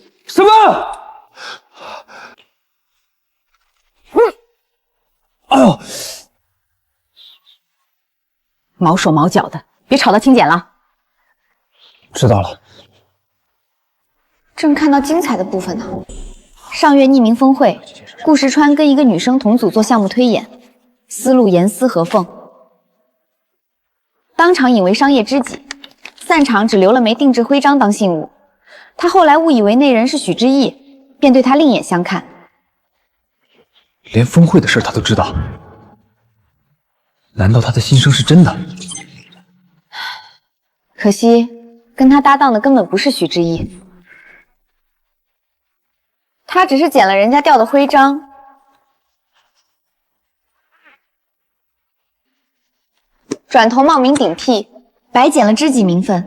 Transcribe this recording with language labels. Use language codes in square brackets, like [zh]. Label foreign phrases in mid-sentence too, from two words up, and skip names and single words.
[zh] 什麼？哎呦！毛手毛腳的，別吵到清簡了。知道了。正看到精彩的部分呢。上月匿名峰會，顧石川跟一個女生同組做項目推演，思路嚴絲合縫，當場引為商業知己，散場只留了枚定制徽章當信物。他後來誤以為那人是許之意，便對他另眼相看。連峰會的事他都知道，難道他的心聲是真的？可惜，跟他搭檔的根本不是許之意。他只是撿了人家掉的徽章，轉頭冒名頂替，白撿了知己名分。